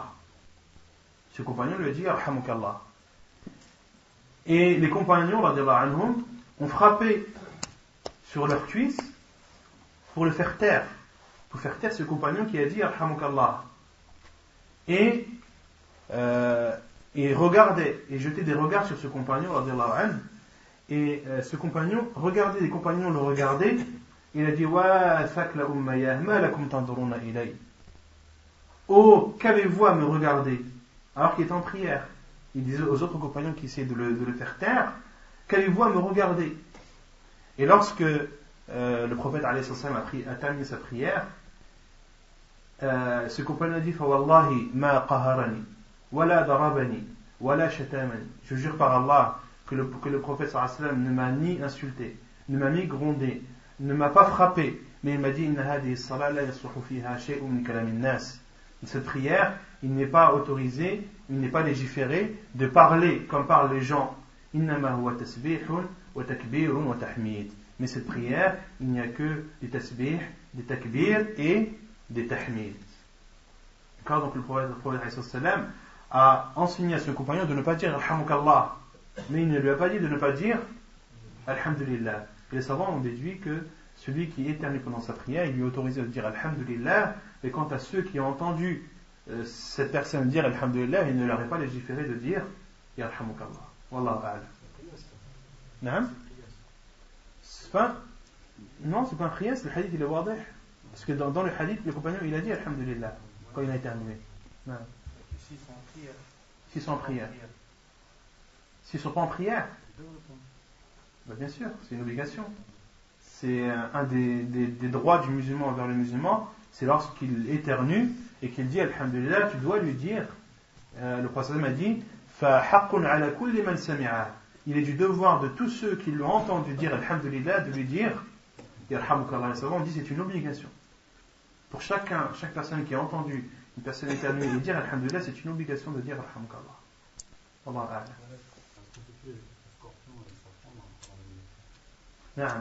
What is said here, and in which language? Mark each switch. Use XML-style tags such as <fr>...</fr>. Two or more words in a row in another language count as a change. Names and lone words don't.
<fr>Ce compagnon lui a dit Arhamukallah. Et les compagnons,</fr> <ar>رضي الله عنهم,</ar> <fr>ont frappé sur leur cuisse pour le faire taire. Pour faire taire ce compagnon qui a dit Arhamukallah. Et regardait, et jetait des regards sur ce compagnon,</fr> <ar>رضي الله عنه.</ar> <fr>Et ce compagnon regardait, les compagnons le regardaient, et il a dit</fr> <ar>واثكل أمياه ما لكم تنظرون إلي.</ar> <fr>Oh, qu'avez-vous à me regarder? Alors qu'il est en prière. Il disait aux autres compagnons qui essayaient de le faire taire, qu'avez-vous à me regarder? Et lorsque le prophète</fr> <ar>عليه السلام</ar> <fr>a terminé sa prière, ce compagnon a dit</fr> <ar>فوالله ما قهرني ولا ضربني ولا شتمني.</ar> <fr>Je jure par Allah que le prophète</fr> <ar>صلى الله عليه وسلم</ar> <fr>ne m'a ni insulté, ne m'a ni grondé, ne m'a pas frappé, mais il m'a dit</fr> <ar>إن هذه الصلاة لا يصلح فيها شيء من كلام الناس.</ar> <fr>Cette prière, il n'est pas autorisé, il n'est pas légiféré de parler comme parlent les gens.</fr> <ar>إنما هو تسبيح وتكبير وتحميد.</ar> <fr>Mais cette prière, il n'y a que des tasbih, des takbir et des tahmid. Car donc le prophète</fr> <ar>صلى الله عليه وسلم</ar> <fr>a enseigné à ce compagnon de ne pas dire Alhamukallah. Mais il ne lui a pas dit de ne pas dire Alhamdulillah. Et les savants ont déduit que celui qui éternue pendant sa prière, il lui est autorisé de dire Alhamdulillah, Et quant à ceux qui ont entendu cette personne dire Alhamdulillah, il ne leur est pas légiféré de dire Yarhamukallah.</fr> <ar>والله أعلم. نعم?</ar> <fr>Non, c'est pas un khiyas, le hadith il est wadih. Parce que dans le hadith, le compagnon il a dit Alhamdulillah quand il a éternué. Naam. S'ils sont en prière. S'ils ne sont pas en prière, ben bien sûr, c'est une obligation. C'est un des droits du musulman envers le musulman, c'est lorsqu'il éternue et qu'il dit Alhamdulillah, tu dois lui dire, le prophète a dit,</fr> <ar>فَحَقٌّ عَلَى كُلِّ مَنْ سَمِعَهُ.</ar> <fr>Il est du devoir de tous ceux qui l'ont entendu dire Alhamdulillah, de lui dire Yarhamukallah. On dit c'est une obligation. Pour chaque personne qui a entendu une personne éternuer et dire Alhamdulillah, c'est une obligation de dire Yarhamukallah.</fr> <ar>الله أعلم.</ar>